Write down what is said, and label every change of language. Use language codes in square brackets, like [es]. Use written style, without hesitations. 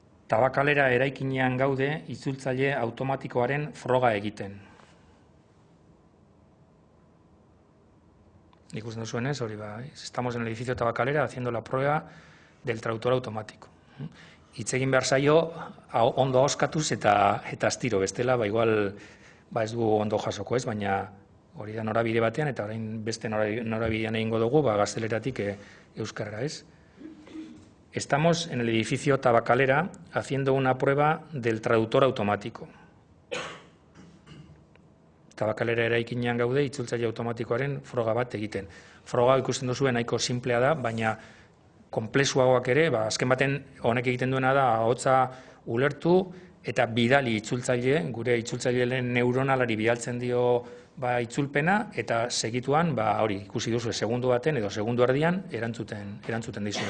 [eu] Tabakalera eraikinean gaude itzultzaile automatikoaren froga egiten. Ikusten duzuen ez, hori [es] estamos en el edificio Tabakalera haciendo la prueba del traductor automático. [eu] Hitz egin behar zaio ondo ahoskatuz eta astiro, bestela, igual ez du ondo jasoko ez, baina hori da norabide batean, eta orain beste norabidean egingo dugu, gazteleratik euskarara ez. [es] Estamos en el edificio Tabakalera haciendo una prueba del traductor automático. [eu] Tabakalera eraikinean gaude itzultzaile automatikoaren froga bat egiten. Froga ikusten duzuen nahiko simplea da, baina konplexuagoak ere, azken baten honek egiten duena da ahotsa ulertu eta bidali itzultzaile, gure itzultzaileen neuronalari bidaltzen dio itzulpena, eta segituan hori ikusi duzu segundu baten edo segundu erdian erantzuten dizu.